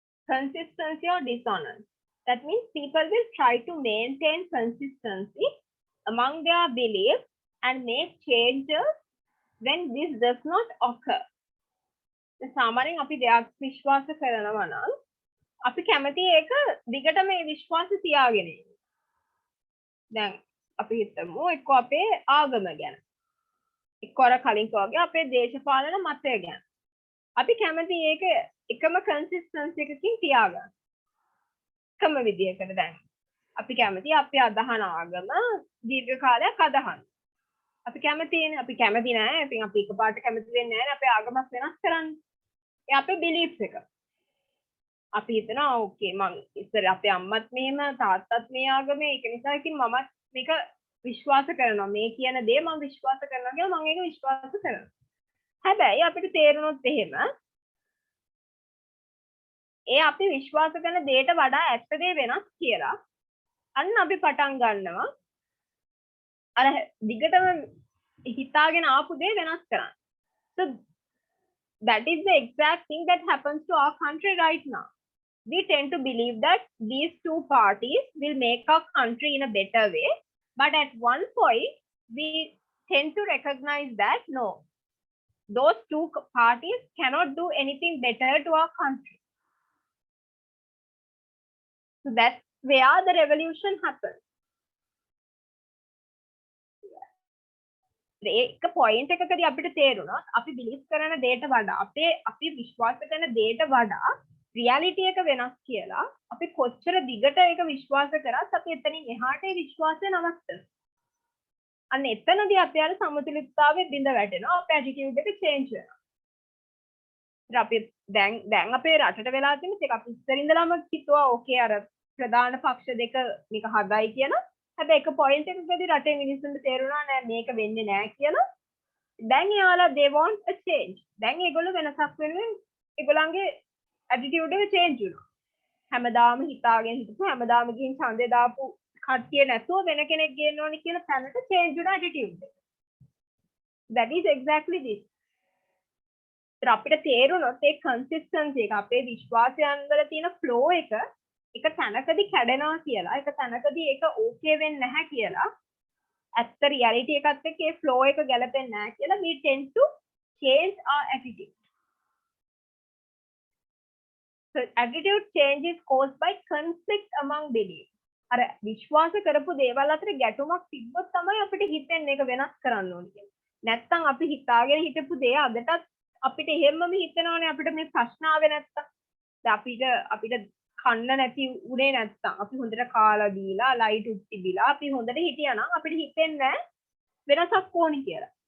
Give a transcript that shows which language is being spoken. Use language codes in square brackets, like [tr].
[en] Consistency or dissonance. That means people will try to maintain consistency among their beliefs and make changes when this does not occur. [si] සාමාන්‍යයෙන් අපි දෙයක් විශ්වාස කරනවා නම් අපි කැමති ඒක දිගටම මේ විශ්වාස තියාගෙන ඉන්න. දැන් අපි හිතමු එක්ක අපේ ආගම ගැන. එක්ක අර කලින් වගේ අපේ දේශපාලන මතය ගැන. අපි කැමති ඒක එකම කන්සිස්ටන්සි එකකින් තියාගන්න. එකම විදියකට දැන් අපි කැමති අපි අදහන ආගම දීර්ඝ කාලයක් අදහන්න. අපි කැමති නෑ. ඉතින් අපි එකපාරට කැමති වෙන්නේ නෑ අපේ ආගමක් වෙනස් කරන්න. ඒ අපේ බිලීෆ්ස් එක. අපි හිතනවා ඕකේ මං ඉස්සර අපේ අම්මත් මෙහෙම තාත්තත් මේ ආගමේ ඒක නිසා ඉතින් මමත් මේක විශ්වාස කරනවා. මේ කියන දේ මම විශ්වාස කරනවා කියලා මම ඒක විශ්වාස කරනවා. හැබැයි අපිට තේරුණොත් එහෙම ඒ අපි විශ්වාස කරන දේට වඩා ඇත්ත දේ වෙනස් කියලා අන්න අපි පටන් ගන්නවා අර දිගටම හිතාගෙන ආපු දේ වෙනස් කරන්න. [en] So that is the exact thing that happens to our country right now. We tend to believe that these two parties will make our country in a better way, but at one point we tend to recognize that no, those two parties cannot do anything better to our country. So that's where the revolution happens. [si] ඒක point එකකදී අපිට තේරුණා අපි believe කරන දේට වඩා අපි විශ්වාස කරන දේට වඩා රියැලිටි එක වෙනස් කියලා අපි කොච්චර දිගට ඒක විශ්වාස කරත් අපි එතනින් එහාට ඒ විශ්වාසය නවත්තනවා. අන්න එතනදී අපි අර සමතුලිතතාවයේ බිඳ වැටෙනවා. අපේ ඇටිටියුඩ් එක චේන්ජ් වෙනවා. ඉතින් අපි දැන් අපේ රටට වෙලා තියෙන එක අපි ඉස්සර ඉඳලාම හිතුවා ඕකේ අර ප්‍රධාන පක්ෂ දෙක මේක හදයි කියලා. හැබැයි එක පොයින්ට් එකකදී රටේ මිනිස්සුන්ට තේරුණා නෑ මේක වෙන්නේ නෑ කියලා. දැන් යාලා [en] they want a change. [si] දැන් ඒගොල්ලෝ වෙනසක් වෙනුවෙන් ඒගොල්ලන්ගේ attitude එක change වුණා. හැමදාම හිතාගෙන හිටපු හැමදාම ගිහින් ඡන්දේ දාපු කට්ටිය නැතුව වෙන කෙනෙක් ගේන්න ඕනි කියලා තැනට change වුණා attitude එක. [en] That is exactly this. [si] අපිට තේරුණොත් ඒ consistency එක අපේ විශ්වාසයන් වල තියෙන flow එක තැනකදී කැඩෙනවා කියලා එක තැනකදී ඒක ඕකේ වෙන්නේ නැහැ කියලා ඇත්ත රියැලිටි එකත් එක්ක ඒ ෆ්ලෝ එක ගැලපෙන්නේ නැහැ කියලා [en] we tend to change our attitude. So attitude change is caused by conflict among beliefs. [si] අර විශ්වාස කරපු දේවල් අතර ගැටුමක් තිබ්බොත් තමයි අපිට හිතෙන්නේ ඒක වෙනස් කරන්න ඕනේ කියලා. නැත්තම් අපි හිතාගෙන හිටපු දේ අදටත් අපිට එහෙමම හිතනවනේ අපිට මේ ප්‍රශ්න ආවේ නැත්තම්. දැන් අපිට කන්න නැති උනේ නැත්තම් අපි හොඳට කාලා දීලා ලයිට් උත් තිබිලා අපි හොඳට හිටියා නම් අපිට හිතෙන්නේ වෙනසක් ඕනි කියලා.